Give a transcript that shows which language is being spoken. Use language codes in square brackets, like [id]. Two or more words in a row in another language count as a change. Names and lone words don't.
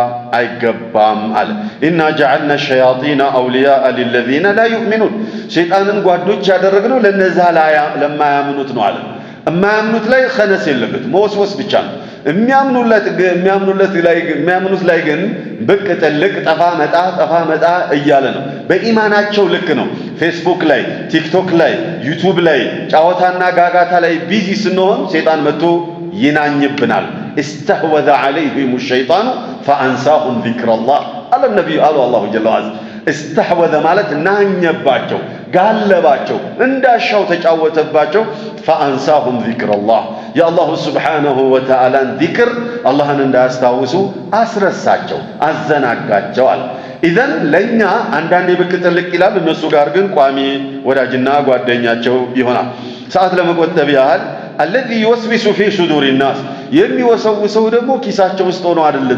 [am] አይገባም አለ። [ar] إنا جعلنا الشياطين أولياء للذين لا يؤمنون [am] ሸይጣንን ጓዶች ያደረግነው ለነዛ ለማያምኑት ነው አለ። የማያምኑት ላይ ኸነስ የለበት መወስወስ ብቻ ነው። የሚያምኑት ላይ ግን ብቅ ጥልቅ ጠፋ መጣ እያለ ነው። በኢማናቸው ልክ ነው። ፌስቡክ ላይ፣ ቲክቶክ ላይ፣ ዩቱብ ላይ ጫወታና ጋጋታ ላይ ቢዚ ስንሆን ሸይጣን መጥቶ ይናኝብናል። [ar] استحوذ عليهم الشيطان فأنساهم ذكر الله على النبي قال الله جل وعلا [am] استحوذ ማለት ናኘባቸው፣ ጋለባቸው፣ እንዳሻው ተጫወተባቸው። [ar] فأنساهم ذكر الله [am] የአላሁ [ar] سبحانه وتعالى [am] ዚክር አላህን እንዳያስታውሱ አስረሳቸው፣ አዘናጋቸዋል። ኢዘን ለእኛ አንዳንዴ ብቅ ጥልቅ ይላል፣ እነሱ ጋር ግን ቋሚ ወዳጅና ጓደኛቸው ይሆናል። ሰዓት ለመቆጠብ ያህል [ar] الذي يوسوس في صدور الناس [am] የሚወሰውሰው ደግሞ ኪሳቸው ውስጥ ሆኖ አይደለም፣